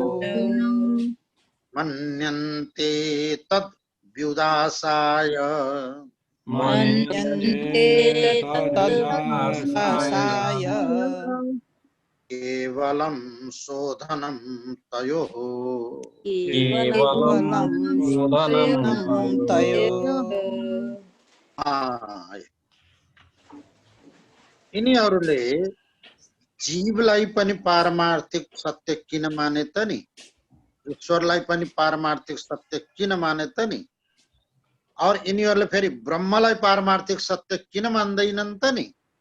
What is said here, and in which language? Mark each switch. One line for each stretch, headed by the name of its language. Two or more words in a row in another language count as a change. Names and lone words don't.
Sanskrit: मन्यन्ते तद्व्युदासाय मन्यन्ते तद्व्युदासाय केवलं शोधनं तयोः केवलं शोधनं तयोः
Nepali: यिनीहरूले जीवलाई पनि पारमार्थिक सत्य किन माने त नि, ईश्वरलाई पनि पारमार्थिक सत्य किन माने त नि, और यिनीहरूले फेरि ब्रह्मलाई पारमार्थिक सत्य किन मान्दैनन् त नि।